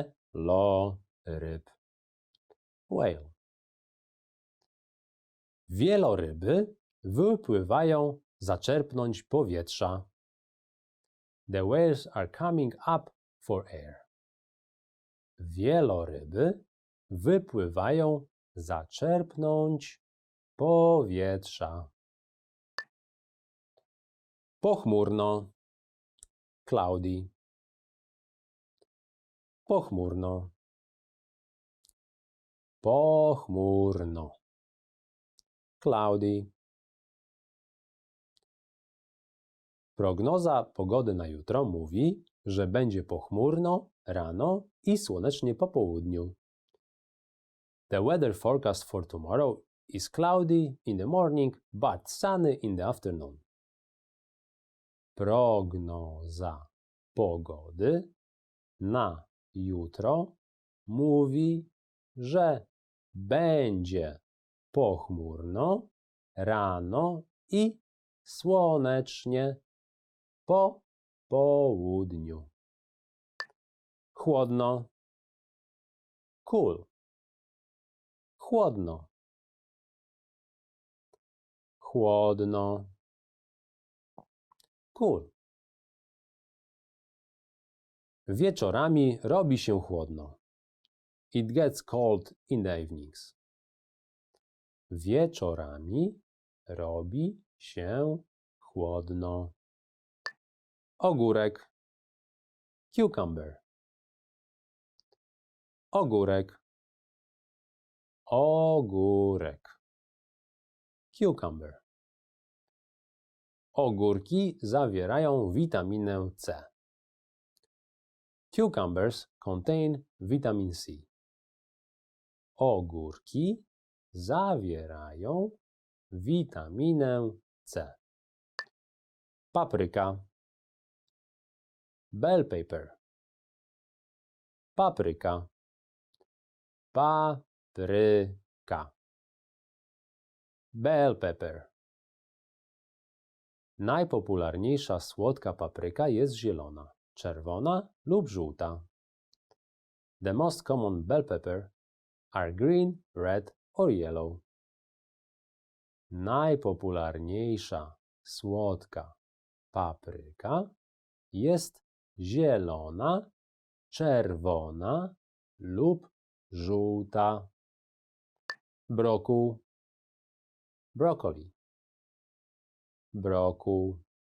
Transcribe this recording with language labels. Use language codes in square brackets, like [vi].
[pl] Wieloryb. [en] Whale. [pl] Wieloryby wypływają zaczerpnąć powietrza. [en] The whales are coming up for air. [pl] Wieloryby wypływają zaczerpnąć powietrza. Pochmurno. [en] Cloudy. [pl] Pochmurno. Pochmurno. [en] Cloudy. [pl] Prognoza pogody na jutro mówi, że będzie pochmurno rano i słonecznie po południu. [en] The weather forecast for tomorrow is cloudy in the morning but sunny in the afternoon. [pl] Prognoza pogody na jutro mówi, że będzie pochmurno rano i słonecznie po południu. Chłodno. [en] Cool. [pl] Chłodno. Chłodno. [en] Cool. [pl] Wieczorami robi się chłodno. [en] It gets cold in the evenings. [pl] Wieczorami robi się chłodno. Ogórek. [en] Cucumber. [pl] Ogórek. Ogórek. [en] Cucumber. [pl] Ogórki zawierają witaminę C. [en] Cucumbers contain vitamin C. [pl] Ogórki zawierają witaminę C. Papryka. [en] Bell pepper. [pl] Papryka. Papryka. [en] Bell pepper. [pl] Najpopularniejsza słodka papryka jest zielona, czerwona lub żółta. [en] The most common bell pepper are green, red or yellow. [pl] Najpopularniejsza słodka papryka jest zielona, czerwona lub żółta. Brokuł. [en] Broccoli. [pl] Brokuł.